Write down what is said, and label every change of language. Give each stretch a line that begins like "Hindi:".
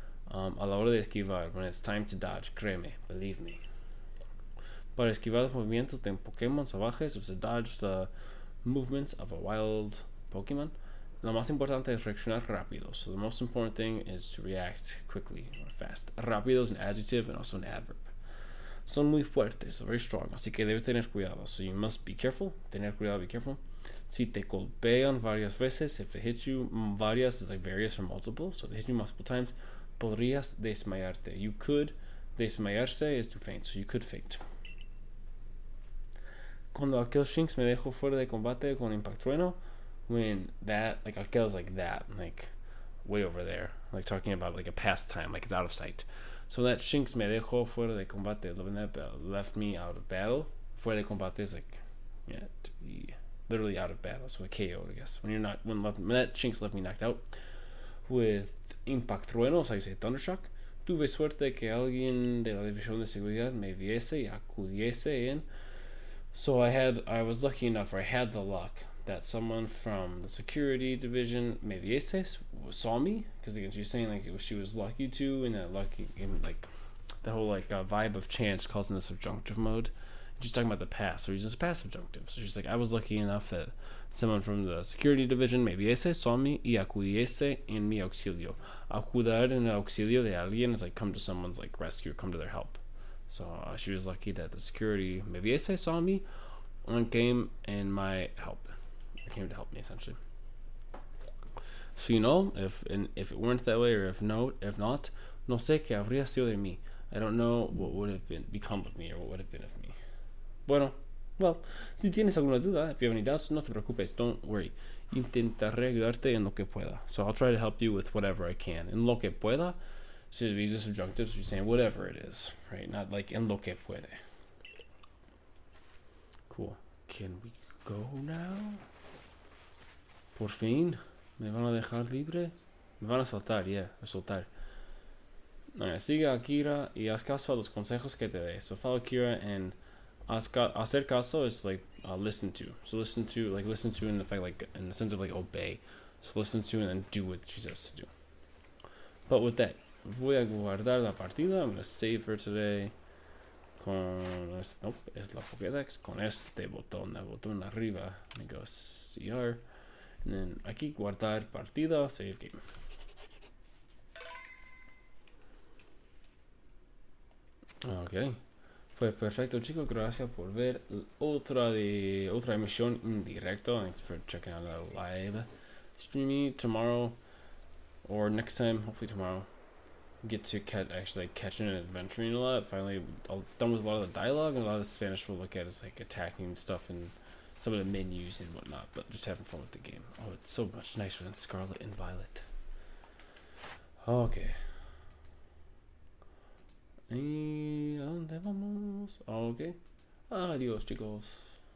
Spanish: a la hora de esquivar.
English: When it's time to dodge,
Spanish: créeme,
English: believe me.
Spanish: Para esquivar los movimientos de Pokémon salvajes,
English: to dodge the movements of a wild Pokemon,
Spanish: lo más importante es reaccionar rápido.
English: So the most important thing is to react quickly or fast. Rápido is an adjective and also an adverb.
Spanish: Son muy fuertes,
English: so very strong,
Spanish: así que debes tener cuidado.
English: So you must be careful.
Spanish: Tener cuidado,
English: be careful.
Spanish: Si te golpean varias veces,
English: if they hit you, varias is like various or multiple, so they hit you multiple times,
Spanish: podrías desmayarte.
English: You could, desmayarse is to faint, so you could faint. Cuando aquel Shinx me dejó fuera de combate con impactrueno, when that, like aquel's like that, like way over there, like talking about like a past time, like it's out of sight. So that Shinx
Spanish: me dejó fuera de combate,
English: left me out of battle. Fuera de combate is like, yeah, to be literally out of battle, so a KO, I guess. When that Shinx left me knocked out with impactrueno,
Spanish: o sea,
English: you say thundershock.
Spanish: Tuve suerte que alguien de la división de seguridad me viese y acudiese en.
English: So I was lucky enough, or I had the luck that someone from the security division
Spanish: me viese,
English: saw me, because again she's saying like she was lucky to, and that lucky, and like the whole like vibe of chance calls in the subjunctive mode. And she's talking about the past, so she's just past subjunctive. So she's like, I was lucky enough that someone from the security division me viese, saw me
Spanish: y acudiese en mi auxilio. Acudar en el auxilio de alguien
English: is like come to someone's like rescue, come to their help. So she was lucky that the security me viese, saw me, and came in my help. Came to help me essentially. So you know, if it weren't that way, or if not,
Spanish: no sé qué habría sido de mí.
English: I don't know what would have become of me, or what would have been of me.
Spanish: Bueno, well, si tienes alguna duda,
English: if you have any doubts,
Spanish: no te preocupes,
English: don't worry.
Spanish: Intentaré ayudarte en lo que pueda.
English: So I'll try to help you with whatever I can. En lo que pueda should be just subjunctive, so you're saying whatever it is, right? Not like en lo que puede. Cool. Can we go now?
Spanish: Por fin, me van a dejar libre. Me van a soltar, a soltar. Sigue a Kira y haz caso a los consejos que te dé.
English: So follow Kira and hacer caso is like listen to. So listen to in the fact, like in the sense of like obey. So listen to and then do what she says to do. But with that,
Spanish: voy a guardar la partida.
English: I'm gonna save for today.
Spanish: Nope, es la Pokédex. Con este botón, el botón arriba.
English: I go CR. And then
Spanish: aquí guardar partida,
English: save game.
Spanish: Ok. Pues perfecto, chicos. Gracias por ver otra emisión en directo.
English: Thanks for checking out the live streaming tomorrow or next time. Hopefully tomorrow. Get to catching and adventuring a lot. Finally, I'm done with a lot of the dialogue, and a lot of the Spanish we'll look at is like attacking stuff and some of the menus and whatnot, but just having fun with the game. Oh, it's so much nicer than Scarlet and Violet. Okay.
Spanish: ¿Y a dónde vamos?
English: Okay.
Spanish: Adiós, chicos.